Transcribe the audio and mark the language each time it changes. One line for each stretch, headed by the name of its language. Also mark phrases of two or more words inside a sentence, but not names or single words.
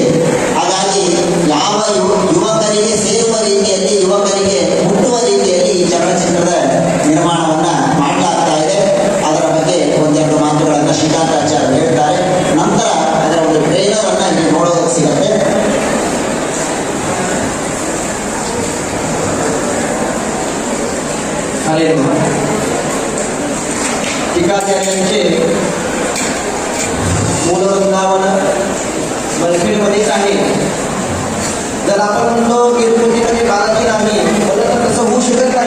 Kannada: ಹಾಗಾಗಿ ಯಾವ ಯುವಕರಿಗೆ ಸೇರುವ ರೀತಿಯಲ್ಲಿ, ಯುವಕರಿಗೆ ಮುಟ್ಟುವ ರೀತಿಯಲ್ಲಿ ಈ ಚಲನಚಿತ್ರದ ನಿರ್ಮಾಣವನ್ನು ಮಾಡಲಾಗ್ತಾ ಇದೆ. ಅದರ ಬಗ್ಗೆ ಒಂದೆರಡು ಮಾತುಗಳನ್ನು ಶ್ರೀಕಾಂತಾಚಾರ್ಯರು ಹೇಳ್ತಾರೆ. ನಂತರ ಅದರ ಒಂದು ಟ್ರೈಲರ್ ಅನ್ನು ಇಲ್ಲಿ ನೋಡೋದಕ್ಕೆ ಸಿಗುತ್ತೆ.
Marathi: टीकाचार्यांचे मूल वृंदावन मलफीडमध्येच आहे. जर आपण म्हणतो तिरुपतीमध्ये बालाजी नाही म्हणलं तर तसं होऊ शकत नाही.